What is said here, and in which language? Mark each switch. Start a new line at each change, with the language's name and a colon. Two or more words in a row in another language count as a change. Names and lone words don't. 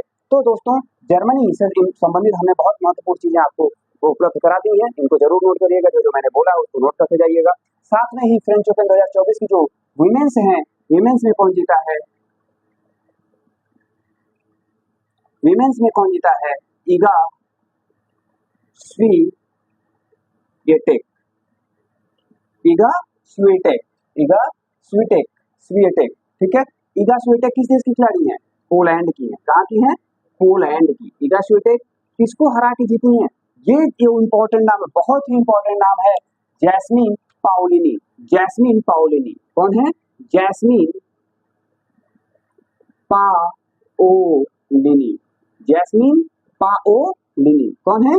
Hindi: तो दोस्तों, जर्मनी से संबंधित हमने बहुत महत्वपूर्ण चीजें आपको उपलब्ध करा दी हैं। इनको जरूर नोट करिएगा। जो मैंने बोला उसको नोट करते जाइएगा। साथ में ही फ्रेंच ओपन 2024 की जो विमेंस हैं, विमेंस में कौन जीता है? विमेंस में कौन जीता है? इगा स्वीटेक, इगा स्वीटेक, इगा स्वीटेक, स्वीटेक, ठीक है। इगा स्वीटेक किस देश की खिलाड़ी है? पोलैंड की है। कहाँ की है? पोलैंड की। इगा स्वीटेक किसको हरा के जीती है? ये इंपॉर्टेंट नाम है, बहुत ही इंपॉर्टेंट नाम है, जैस्मिन पाओलिनी। जैस्मिन पाओलिनी कौन है? जैस्मिन पाओलिनी, जैस्मिन पाओलिनी कौन है?